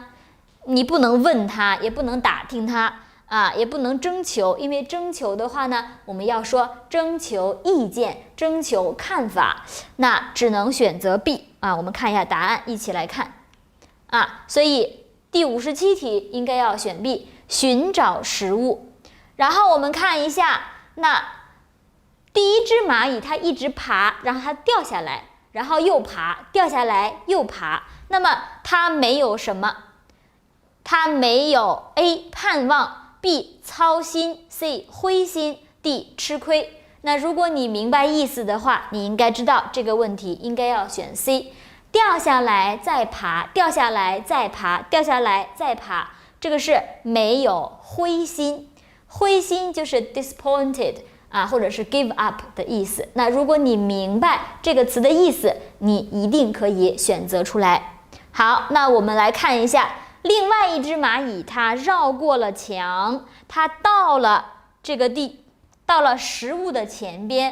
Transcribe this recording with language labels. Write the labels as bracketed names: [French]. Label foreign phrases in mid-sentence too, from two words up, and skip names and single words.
[Chinese] 你不能問它，也不能打聽它啊，也不能徵求，因為徵求的話呢，我們要說徵求意見、徵求看法，那只能選擇 B 啊。我們看一下答案，一起來看啊。所以第57題應該要選 B，尋找食物。然後我們看一下，那第一只螞蟻它一直爬，然後它掉下來，然後又爬，掉下來又爬。那麼它沒有什麼？它沒有 A 盼望 B 操心 C 灰心 D 吃虧。那如果你明白意思的話，你应该知道这個問題應該要選 C， 掉下來再爬，掉下來再爬，掉下來再爬，這個是沒有灰心。灰心就是 disappointed啊，或者是 [English] give up [Chinese] 的意思。那如果你明白這個詞的意思，你一定可以選擇出來。好，那我們來看一下另外一只螞蟻，它繞過了牆，它到了這個到了食物的前邊。